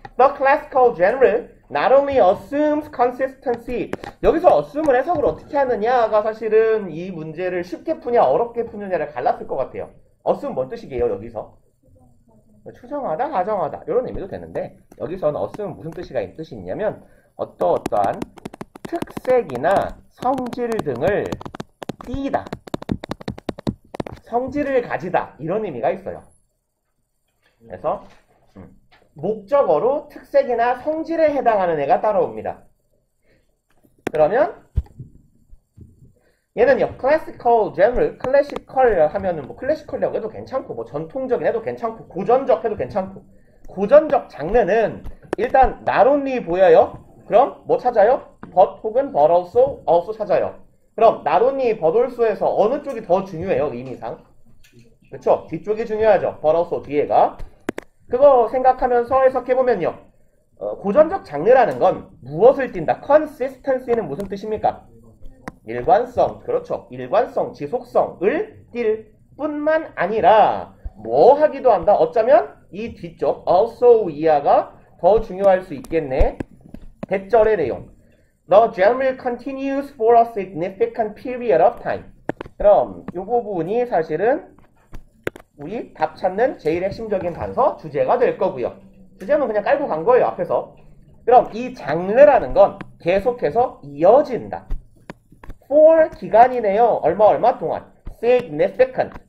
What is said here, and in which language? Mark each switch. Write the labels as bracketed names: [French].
[English] The classical genre not only assumes consistency. [Korean] 여기서 assume을 해석을 어떻게 하느냐가 사실은 이 문제를 쉽게 푸냐 어렵게 푸느냐를 갈랐을 것 같아요. assume 뭔 뜻이게요, 여기서? 추정하다, 가정하다 이런 의미도 되는데 여기서는 assume 무슨 뜻이 있냐면 어떠한 특색이나 성질 등을 띠다, 성질을 가지다 이런 의미가 있어요. 그래서 목적어로 특색이나 성질에 해당하는 애가 따라옵니다. 그러면 얘는요, classical genre, 클래시컬 하면은 뭐 클래시컬이라고 해도 괜찮고, 뭐 전통적인 해도 괜찮고, 고전적 해도 괜찮고, 고전적 장르는 일단 not only 보여요. 그럼 뭐 찾아요? but 혹은 but also 찾아요. 그럼 not only but also에서 어느 쪽이 더 중요해요, 의미상? 그쵸? 뒤쪽이 중요하죠. but also 뒤에가. 그거 생각하면서 해석해보면요. 고전적 장르라는 건 무엇을 띈다? consistency는 무슨 뜻입니까? 일관성, 그렇죠. 일관성, 지속성을 띌 뿐만 아니라 뭐 하기도 한다? 어쩌면 이 뒤쪽 also 이하가 더 중요할 수 있겠네. 대절의 내용. [English] The genre continues for a significant period of time. [Korean] 그럼 이 부분이 사실은 우리 답 찾는 제일 핵심적인 단서 주제가 될 거고요. 주제는 그냥 깔고 간 거예요, 앞에서. 그럼 이 장르라는 건 계속해서 이어진다. for 기간이네요. 얼마 동안. significant.